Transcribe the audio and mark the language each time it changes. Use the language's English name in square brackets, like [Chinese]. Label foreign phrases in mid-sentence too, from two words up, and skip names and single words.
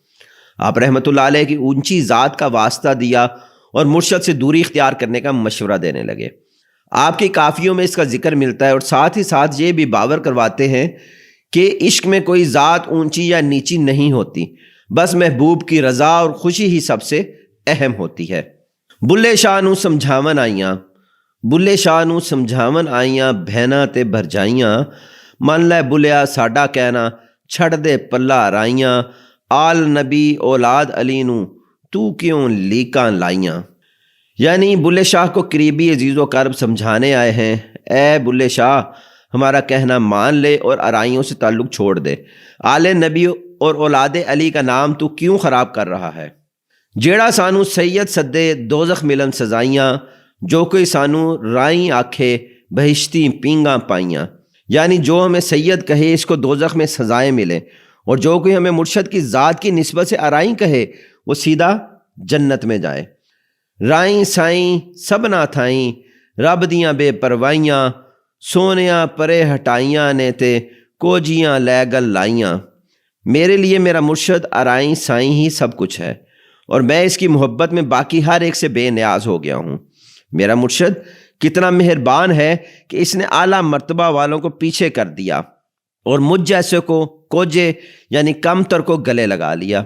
[Urdu] آپ رحمۃ اللہ علیہ کی اونچی ذات کا واسطہ دیا اور مرشد سے دوری اختیار کرنے کا مشورہ دینے لگے۔ آپ کی کافیوں میں اس کا ذکر ملتا ہے، اور ساتھ ہی ساتھ یہ بھی باور کرواتے ہیں کہ عشق میں کوئی ذات اونچی یا نیچی نہیں ہوتی، بس محبوب کی رضا اور خوشی ہی سب سے اہم ہوتی ہے۔ [Punjabi] بلے شاہ نو سمجھاون آئیاں، بلے شاہ نو سمجھاون آئیاں بہنا تے بھرجائیاں، من لے بلیا ساڈا کہنا چھڑ دے پلا رائیاں، آل نبی اولاد علی نو تو کیوں لیکاں لائیاں۔ [Urdu] یعنی بلے شاہ کو قریبی عزیز و اقارب سمجھانے آئے ہیں، اے بلے شاہ ہمارا کہنا مان لے اور آرائیوں سے تعلق چھوڑ دے، آل نبی اور اولاد علی کا نام تو کیوں خراب کر رہا ہے۔ [Punjabi] جیڑا سانو سید سدے دوزخ ملن سزائیاں، جو کوئی سانو رائیں آکھے بہشتی پینگاں پائیاں، [Urdu] یعنی جو ہمیں سید کہے اس کو دوزخ میں سزائیں ملیں، اور جو کوئی ہمیں مرشد کی ذات کی نسبت سے آرائیں کہے وہ سیدھا جنت میں جائے۔ [Punjabi] رائیں سائیں سب نہ تھائیں رب دیاں بے پروائیاں، سونیاں پرے ہٹائیاں نے تے کوجیاں لے گل لائیاں۔ [Urdu] میرے لیے میرا مرشد آرائیں سائیں ہی سب کچھ ہے، اور میں اس کی محبت میں باقی ہر ایک سے بے نیاز ہو گیا ہوں۔ میرا مرشد کتنا مہربان ہے کہ اس نے اعلیٰ مرتبہ والوں کو پیچھے کر دیا اور مجھ جیسے کو کوجے یعنی کم تر کو گلے لگا لیا۔